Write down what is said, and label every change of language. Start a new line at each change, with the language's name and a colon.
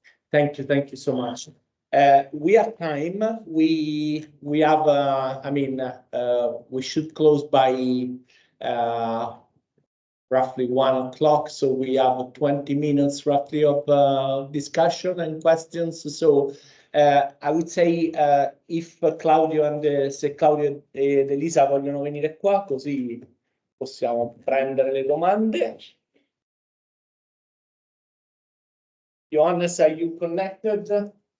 English: Thank you so much. We have time. We have. I mean, we should close by roughly 1 o'clock. So we have 20 minutes roughly of discussion and questions. So I would say if Claudio and
Italian: se Claudio ed Elisa vogliono venire qua, così possiamo prendere le domande.
English: Johannes, are you connected?